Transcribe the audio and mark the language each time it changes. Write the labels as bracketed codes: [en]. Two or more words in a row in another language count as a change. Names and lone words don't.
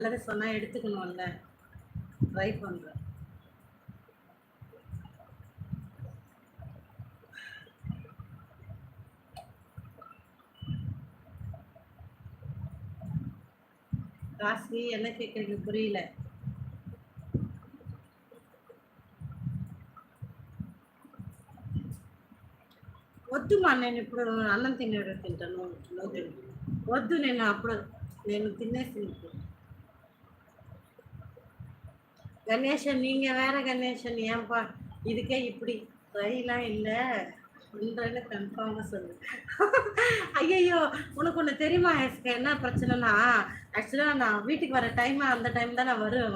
[ta] நல்லது சொன்னா எடுத்துக்கணும்ல. ட்ரை பண்றேன். ராசி என்ன கேட்குறீங்க புரியல. [te] వద్దు మా నేను ఇప్పుడు అన్నం తినేటప్పుడు తింటాను. వద్దు వద్దు నేను అప్పుడు నేను తినేసి [ta] கணேசன் நீங்க வேற கணேசன் ஏன்பா இதுக்கே இப்படி ட்ரைலாம் இல்லை பண்றேன்னு கன்ஃபார்மாக சொல்லு. ஐயையோ உனக்கு ஒன்று தெரியுமா எஸ்க என்ன பிரச்சனைனா ஆக்சுவலாக நான் வீட்டுக்கு வர டைம் அந்த டைம் தான் நான் வருவேன்.